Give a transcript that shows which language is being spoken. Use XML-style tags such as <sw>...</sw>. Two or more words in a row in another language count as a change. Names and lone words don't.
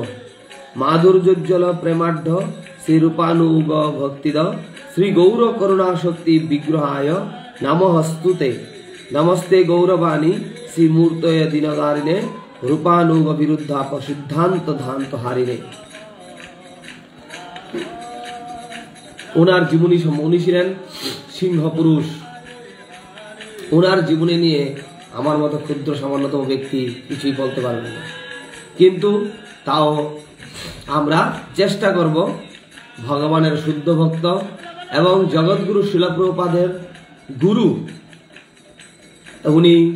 <sa>माधुर्योज्ज्वल प्रेमाढ्य श्री रूपानुग भक्तिद श्री गौर करुणा शक्ति विग्रहाय नमस्तुते। नमस्ते गौरवाणी श्री मूर्तये दीनदारिणे रूपानुग विरुद्धाप सिद्धांत धांत हारिने।</sa> <bn>ওনার জীবনী উনি ছিলেন সিংহ পুরুষ। ওনার জীবনী নিয়ে আমার মতো ক্ষুদ্র সামান্যতম ব্যক্তি কিছুই বলতে পারবে না, কিন্তু তাও আমরা চেষ্টা করব ভগবানের শুদ্ধ ভক্ত এবং জগৎগুরু শিল প্রভুপাদের গুরু, উনি</bn>